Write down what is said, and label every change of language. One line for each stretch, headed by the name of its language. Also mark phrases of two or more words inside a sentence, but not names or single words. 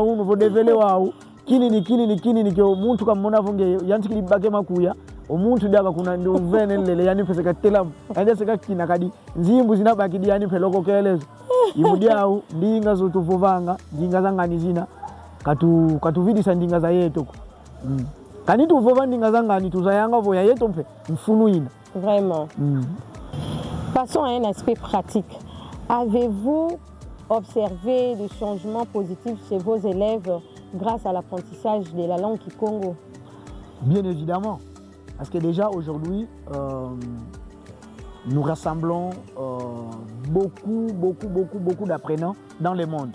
Kongo: unu vodevele wawu kinini kyo muntu kamona vonge yantikili bake makuya omuntu daka kuna nduvene lele yani peseka telamu ende seka kina kadi nzimbu zinabaki di yani peloko kelezo imudiawu ndinga zotuvovanga ndinga za ngani zina katuvidisa ndinga za yeto kani tuvova ndinga za ngani tuzayanga voya yeto mpe mfunu ina.
French: Vraiment. Passons à un aspect pratique. Avez-vous observé des changements positifs chez vos élèves grâce à l'apprentissage de la langue Kikongo? Bien évidemment. Parce que déjà aujourd'hui, nous rassemblons beaucoup d'apprenants dans le monde.